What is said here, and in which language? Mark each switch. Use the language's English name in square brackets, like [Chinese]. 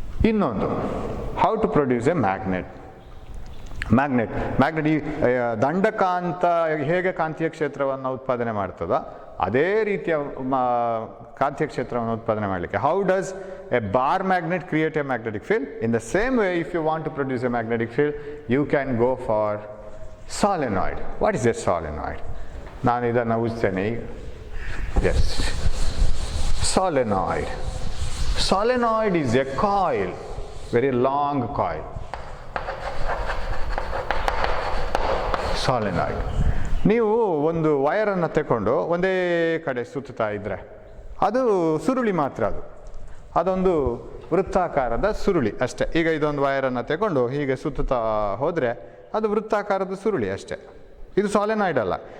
[Kannada] ಇನ್ನೊಂದು, [English] How to produce a magnet. [Kannada] Magnet ಈ ದಂಡಕಾಂತ ಹೇಗೆ ಕಾಂತೀಯ ಕ್ಷೇತ್ರವನ್ನು ಉತ್ಪಾದನೆ ಮಾಡ್ತದೋ ಅದೇ ರೀತಿಯ ಕಾಂತೀಯ ಕ್ಷೇತ್ರವನ್ನು ಉತ್ಪಾದನೆ ಮಾಡಲಿಕ್ಕೆ, [English] How does a bar magnet create a magnetic field? In the same way, if you want to produce a magnetic field, you can go for solenoid. What is a solenoid? [Kannada] ನಾನು ಇದನ್ನು ಉಜ್ತೇನೆ ಈಗ. S, solenoid. [English] Solenoid is a coil, very long coil. Solenoid. [Kannada] ನೀವು ಒಂದು ವಯರನ್ನು ತಗೊಂಡು ಒಂದೇ ಕಡೆ ಸುತ್ತಾ ಇದ್ದರೆ ಅದು ಸುರುಳಿ ಮಾತ್ರ, ಅದೊಂದು ವೃತ್ತಾಕಾರದ ಸುರುಳಿ ಅಷ್ಟೇ. ಈಗ ಇದೊಂದು ವಯರನ್ನು ತಗೊಂಡು ಹೀಗೆ ಸುತ್ತಾ ಹೋದರೆ ಅದು ವೃತ್ತಾಕಾರದ ಸುರುಳಿ ಅಷ್ಟೇ. ಇದು ಸಾಲಿನಾಯ್ಡ್ ಅಲ್ಲ.